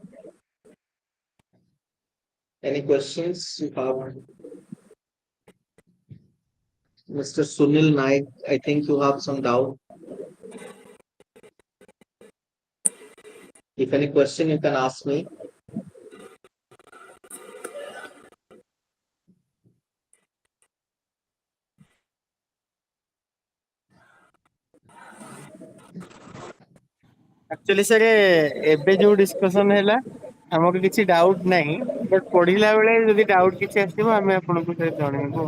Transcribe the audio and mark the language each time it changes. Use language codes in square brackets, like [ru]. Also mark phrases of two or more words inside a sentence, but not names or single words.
[en] Any questions you have? Mr. Sunil Naik, I think you have some doubt. If any question, you can ask me. [or] ଆକ୍ଚୁଆଲି ସାର୍ ଏବେ ଯୋଉ ଡିସ୍କସନ୍ ହେଲା ଆମକୁ କିଛି ଡାଉଟ୍ ନାହିଁ, ବଟ୍ ପଢିଲା ବେଳେ ଯଦି ଡାଉଟ୍ କିଛି ଆସିବ ଆମେ ଆପଣଙ୍କୁ ଜଣେଇବୁ।